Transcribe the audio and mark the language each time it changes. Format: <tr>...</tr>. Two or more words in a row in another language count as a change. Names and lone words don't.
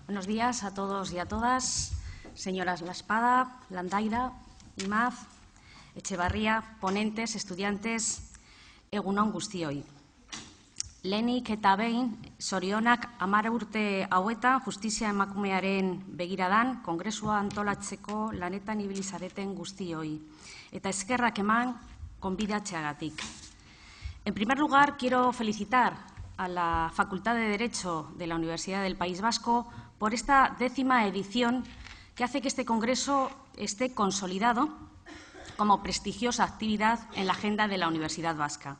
<es>Buenos días a todos y a todas, señoras Laspada, Landaida, Imaz, Echevarría, ponentes, estudiantes,</es> <eu>egun on guztioi. Lehenik eta behin, zorionak 10 urte hauetan justizia emakumearen begiradan kongresua antolatzeko lanetan ibili zareten guztioi. Eta eskerrak eman gonbidatzeagatik.</eu> <es>En primer lugar, quiero felicitar a la Facultad de Derecho de la Universidad del País Vasco por esta 10ª edición que hace que este congreso esté consolidado como prestigiosa actividad en la agenda de la Universidad Vasca.</es>